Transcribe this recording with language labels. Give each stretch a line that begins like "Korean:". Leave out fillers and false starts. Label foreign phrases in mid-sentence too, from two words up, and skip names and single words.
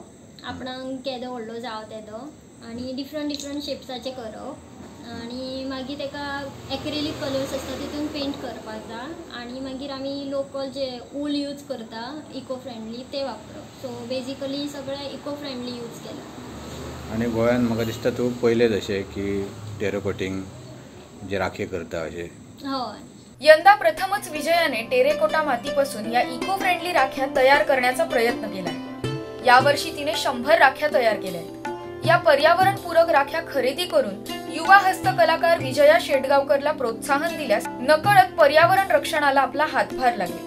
Konkani: आपणाक केदो व्हडलो जाव तेदो आणि
English: different shapes
Konkani: करप आणि मागीर तेका
English: acrylic colours
Konkani: आसता तितून पेंट करपाक जाय आणि मागीर आमी लोकल जे ऊल यूज करता
English: eco friendly
Konkani: ते वापरप.
English: so basically
Konkani: सगळें
English: eco friendly use
Konkani: केला. आणि गोंयान म्हाका दिसता तूं पयलेच अशें की टेराकोटिंग जे राखी करता अशें? हय.
Marathi: यंदा प्रथमच विजयाने टेरेकोटा मातीपासून या
English: eco friendly
Marathi: राख्या तयार करण्याचा प्रयत्न केलाय. यावर्षी तिने 100 राख्या तयार केल्या. या पर्यावरणपूरक राख्या खरेदी करून युवा हस्तकलाकार विजया शेटगावकरला प्रोत्साहन दिल्यास नकळत पर्यावरण रक्षणाला आपला हातभार लागेल.